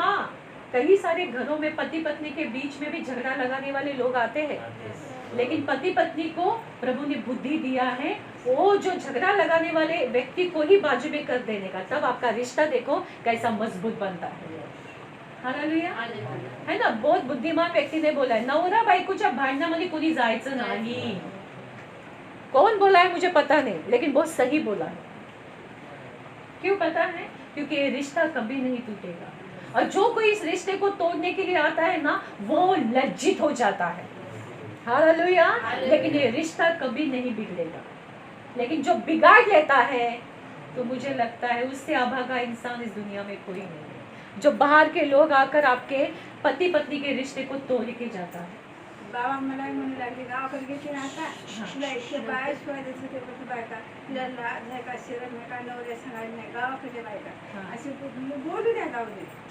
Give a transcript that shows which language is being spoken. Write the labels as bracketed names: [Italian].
[Hindi] हाँ, कई सारे घरों में पति पत्नी के बीच में भी झगड़ा लगाने वाले लोग आते हैं, लेकिन पति पत्नी को प्रभु ने बुद्धि दिया है वो जो झगड़ा लगाने वाले व्यक्ति को ही बाजू में कर देने का, तब आपका रिश्ता देखो कैसा मजबूत बनता है। हालेलुया, है ना? बहुत बुद्धिमान व्यक्ति ने बोला है, [Marathi] नवरा बायकोच्या भांडणामध्ये कोणी जायचं नाही। [Hindi] कौन बोला है मुझे पता नहीं, लेकिन बहुत सही बोला है। क्यों पता है? क्योंकि ये रिश्ता कभी नहीं टूटेगा, और जो कोई इस रिश्ते को तोड़ने के लिए आता है ना, वो लज्जित हो जाता है। हालेलुया। लेकिन ये रिश्ता कभी नहीं बिगड़ेगा। लेकिन जो बिगाड़ लेता है, तो मुझे लगता है उससे अभागा इंसान इस दुनिया में कोई नहीं है। जो बाहर के लोग आकर आपके पति पत्नी के रिश्ते को तोड़ के जाता है। [Marathi] बाबा मला म्हणू लागले गावाकडे गेले ना आता तुला इतके बाया शिवाय देते ते पण बायका तुला लाज नाही का शरम नाही का नवऱ्या सांगायला नाही गावाकडे बायका असे बोलू द्या जाऊ दे।